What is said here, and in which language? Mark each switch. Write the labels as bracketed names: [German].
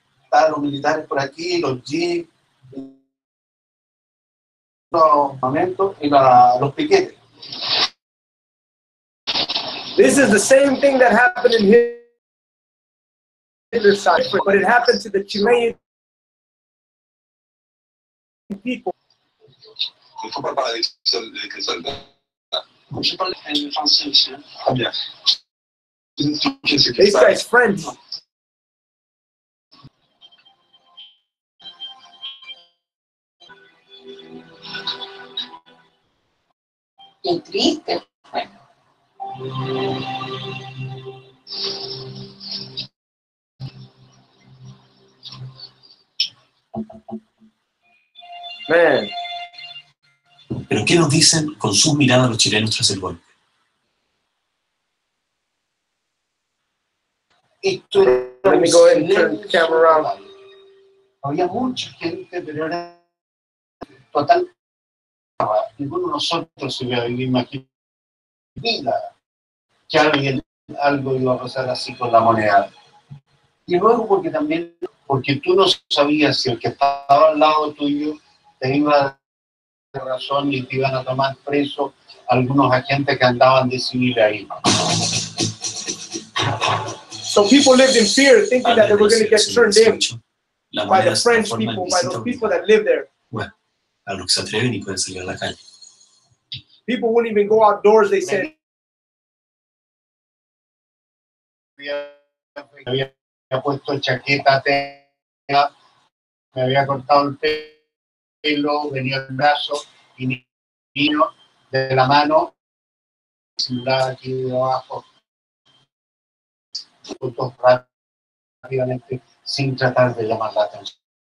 [Spanish] Estaban los militares por aquí, los jeeps, los armamentos y los piquetes. [English] This is the same thing that happened in Hitler's side, but it happened to the Chilean people. [French] Il ne faut pas parler des soldats. Je parle français aussi. Très bien. [English] This guy's friends. [Spanish] Qué triste. [English] Man. [Spanish] Pero ¿qué nos dicen con sus miradas los chilenos tras el golpe? Esto [English] Let me go ahead and turn the camera around. [Spanish] Había mucha gente, pero era total. Ninguno de nosotros se hubiera imaginado que algo iba a pasar así con la moneda. Y luego porque tú no sabías si el que estaba al lado tuyo te iba a dar razón y te iban a tomar preso algunos agentes que andaban de civil ahí. [English] So people lived in fear, thinking that they were going to get turned in by the French people, by those people that live there. [Spanish] Bueno, a los que se atreven y pueden salir a la calle. [English] People wouldn't even go outdoors, they said. [Spanish] Había puesto chaqueta, me había cortado el pelo, venía el brazo y vino de la mano, simular aquí debajo, fotos rápidamente sin tratar de llamar la atención.